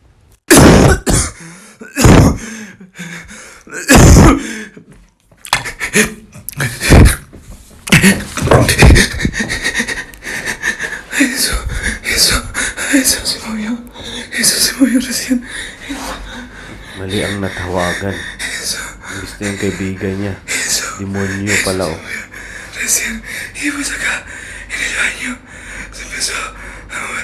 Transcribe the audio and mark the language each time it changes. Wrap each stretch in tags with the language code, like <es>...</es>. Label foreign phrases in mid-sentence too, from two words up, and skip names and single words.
<es>Eso se movió recién.</es> <tl>Mali ang natawagan. Gusto yung kaibigan niya. Demonyo pala, oh.</tl> <es>Recién, y después acá, en el baño, se empezó a mover.</es>